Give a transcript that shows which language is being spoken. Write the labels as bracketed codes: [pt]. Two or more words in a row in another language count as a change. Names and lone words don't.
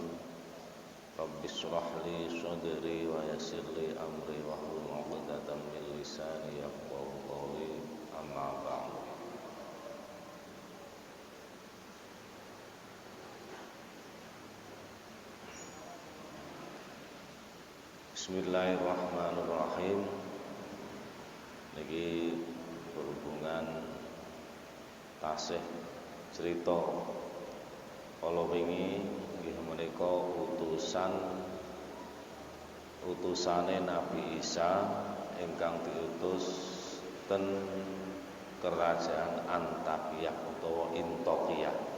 [ar] رب اشرح لي صدري ويسر لي أمري واحلل عقدة من لساني يفقهوا قولي. أما بعد. بسم الله الرحمن الرحيم. [jv] Niki berhubungan tasih cerita kala wingi nggih menika utusane Nabi Isa ingkang diutus ten kerajaan Antakiyah utawa Intokiyah.